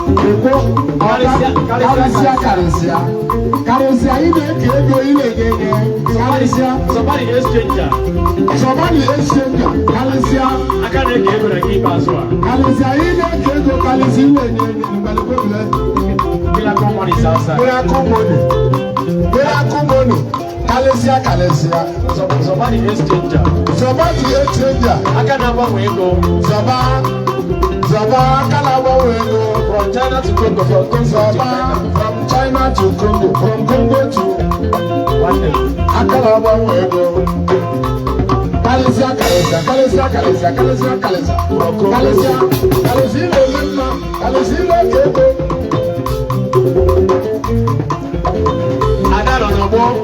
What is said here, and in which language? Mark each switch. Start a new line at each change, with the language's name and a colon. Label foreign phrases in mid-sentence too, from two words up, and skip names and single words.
Igbo: Ekwo, karịsịa, karịsịa, karịsịa. Karịsịa, ị na-eke ego, ị na-enye enye. Karịsịa.
English: Somebody is stranger. Somebody is stranger.
Igbo: Karịsịa. Aka na-eke ego na nke ikpeazụ a. Karịsịa, ị na-eke ego, karịsịa, ị na-enye enye. Mgbe na-ekwe
English: Miracle money is outside. Miracle money. Miracle money.
Igbo: Kalịsịa, kalịsịa. Zọba, zọba
English: the exchange. Zọba the exchange.
Igbo: Aka na-agbanwe ego. Zọba, zọba aka na-agbanwe ego.
English: From China to Congo, from Congo to Zọba China. from China to Congo, from Congo to Nwanne.
Igbo: aka na-agbanwe ego. Kalịsịa, kalịsịa, kalịsịa, kalịsịa, kalịsịa, kalịsịa.
English: From Congo.
Igbo: Kalịsịa, kalịsịa ile ole mma, kalịsịa ile oke ego. Ada nọ n'ọgbọ.